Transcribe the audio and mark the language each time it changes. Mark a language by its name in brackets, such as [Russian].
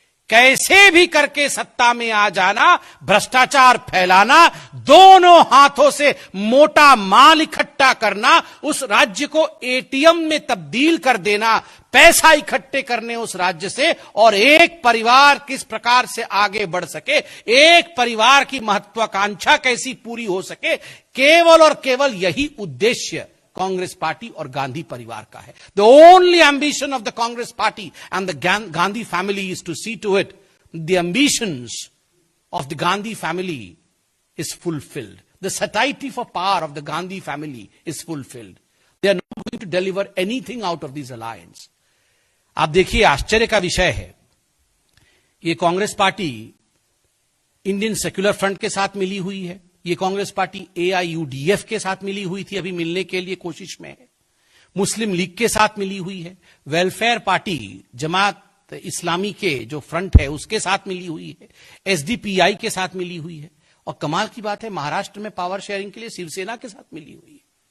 [Hindi] कैसे भी करके सत्ता में आ जाना, भ्रष्टाचार फैलाना, दोनों हाथों से मोटा माल इकट्ठा करना, उस राज्य को एटीएम में तब्दील कर देना, पैसा इकट्ठे करने उस राज्य से, और एक परिवार किस प्रकार से आगे बढ़ सके, एक परिवार की महत्वाकांक्षा कैसी पूरी हो सके, केवल और केवल यही उद्देश्य कांग्रेस पार्टी और गांधी परिवार का है। [English] The only ambition of the Congress party and the Gandhi family is to see to it the ambitions of the Gandhi family is fulfilled. The satiety for power of the Gandhi family is fulfilled. They are not going to deliver anything out of this alliance. [Hindi] आप देखिए, आश्चर्य का विषय है, ये Congress party Indian secular front के साथ मिली हुई है, ये कांग्रेस पार्टी एआईयूडीएफ के साथ मिली हुई थी, अभी मिलने के लिए कोशिश में है, मुस्लिम लीग के साथ मिली हुई है, वेलफेयर पार्टी जमात इस्लामी के जो फ्रंट है उसके साथ मिली हुई है, एसडीपीआई के साथ मिली हुई है, और कमाल की बात है महाराष्ट्र में पावर शेयरिंग के लिए शिवसेना के साथ मिली हुई है।